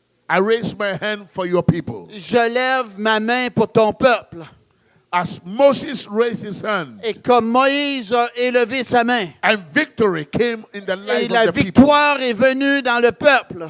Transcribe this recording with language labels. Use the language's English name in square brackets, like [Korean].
[English] I raise my hand for your people. [French] je lève ma main pour ton peuple. [English] As Moses raised his hand, [French] Et comme Moïse a élevé sa main, [English] and victory came in the [French] et la [English] of the people. [French] victoire est venue dans le peuple,